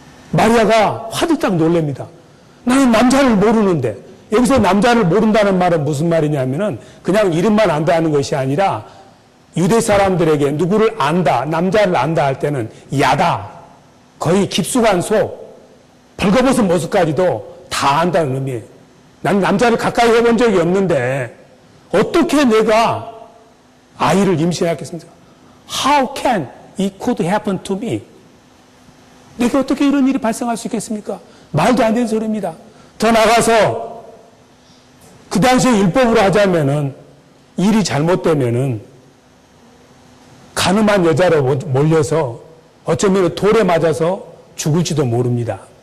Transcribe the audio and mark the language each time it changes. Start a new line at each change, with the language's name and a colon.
Korean: 마리아가 화들짝 놀랍니다. 나는 남자를 모르는데, 여기서 남자를 모른다는 말은 무슨 말이냐면은 그냥 이름만 안다는 것이 아니라 유대 사람들에게 누구를 안다, 남자를 안다 할 때는 야다, 거의 깊숙한 속, 벌거벗은 모습까지도 다 안다는 의미예요. 난 남자를 가까이 해본 적이 없는데 어떻게 내가 아이를 임신하겠습니까?
English: How can it could happen to me?
Korean: 내가 어떻게 이런 일이 발생할 수 있겠습니까? 말도 안 되는 소리입니다. 더 나가서 그 당시에 율법으로 하자면은 일이 잘못되면은 가늠한 여자로 몰려서 어쩌면 돌에 맞아서 죽을지도 모릅니다.